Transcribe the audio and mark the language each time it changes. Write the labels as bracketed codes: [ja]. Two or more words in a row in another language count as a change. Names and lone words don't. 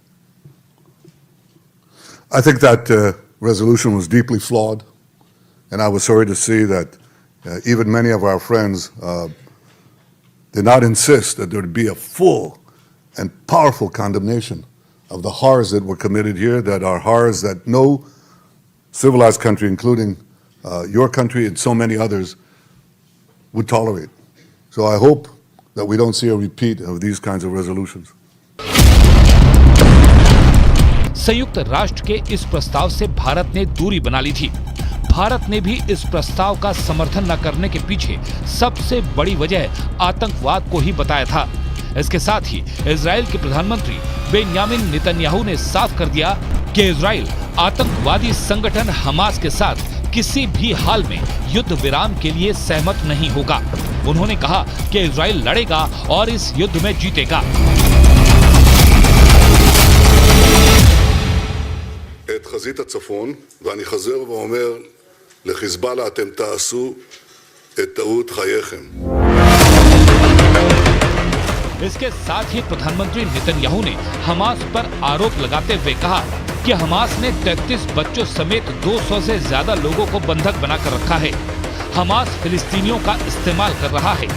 [en] I think that resolution was deeply flawed, and I was sorry to see that even many of our friends did not insist that there would be a full and powerful condemnation of the horrors that were committed here, that are horrors that no civilized country, including your country and so many others, would tolerate. So I hope that we don't see a repeat of these kinds of resolutions. [hi] संयुक्त राष्ट्र के इस प्रस्ताव से भारत ने दूरी बना ली थी। भारत ने भी इस प्रस्ताव का समर्थन न करने के पीछे सबसे बड़ी वजह आतंकवाद को ही बताया था। इसके साथ ही इजराइल के प्रधानमंत्री बेंयामिन नेतन्याहू ने साफ कर दिया कि इजराइल आतंकवादी संगठन हमास के साथ किसी भी हाल में युद्ध विराम के लिए सहमत नहीं होगा। उन्होंने कहा कि इजराइल लड़ेगा और इस युद्ध में जीतेगा। [he] את חזית הצפון, ואני חוזר ואומר לחיזבאללה, אתם תעשו את טעות חייכם. [hi] इसके साथ ही प्रधानमंत्री नेतन्याहू ने हमास पर आरोप लगाते हुए कहा कि हमास ने 33 बच्चों समेत 200 से ज्यादा लोगों को बंधक बनाकर रखा है। हमास फिलिस्तीनियों का इस्तेमाल कर रहा है।